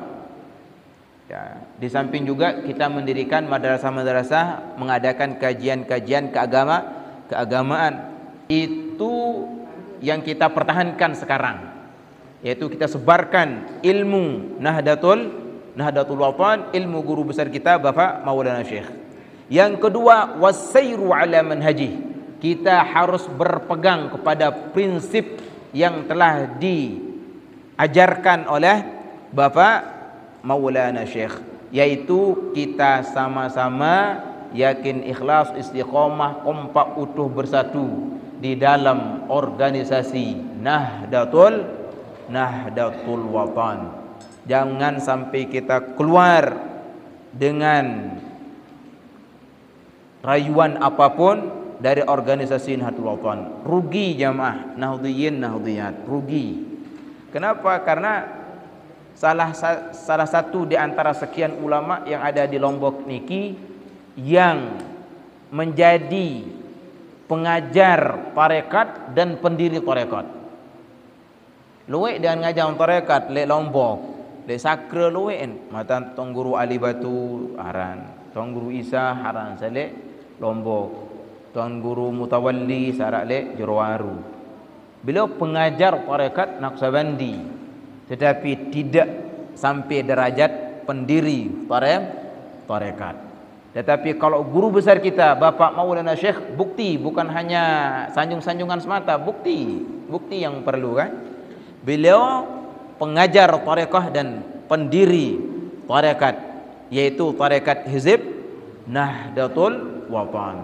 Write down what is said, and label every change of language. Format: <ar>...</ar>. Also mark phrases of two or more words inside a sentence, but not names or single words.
<id>Ya, di samping juga kita mendirikan madrasah-madrasah, mengadakan kajian-kajian keagamaan. Itu yang kita pertahankan sekarang, yaitu kita sebarkan ilmu Nahdlatul Watan, ilmu guru besar kita Bapak Maulana Syekh. Yang kedua,</id> <ar>وسيرٌ على منهجه,</ar> <id>kita harus berpegang kepada prinsip yang telah diajarkan oleh Bapak Maulana Syekh, yaitu kita sama-sama yakin, ikhlas, istiqomah, kompak, utuh, bersatu di dalam organisasi Nahdlatul Watan. Jangan sampai kita keluar dengan rayuan apapun dari organisasi Nahdlatul Watan. Rugi jamaah Nahdliyin Nahdliyat, rugi. Kenapa? Karena salah satu di antara sekian ulama yang ada di Lombok niki yang menjadi pengajar tarekat dan pendiri tarekat.</id> <sas>Luwek dengan ngajar tarekat le Lombok, le Sakra luwek mata tong guru Ali Batu Haran, tong guru Isa Haran sale Lombok, tong guru Mutawalli sarak le Jerowaru.</sas> <id>Beliau pengajar tarekat Naqsabandi, tetapi tidak sampai derajat pendiri tarekat. Tetapi kalau guru besar kita Bapak Maulana Syekh, bukti, bukan hanya sanjung-sanjungan semata, bukti yang perlu kan. Beliau pengajar tarekat dan pendiri tarekat, yaitu tarekat Hizib Nahdlatul Watan.</id>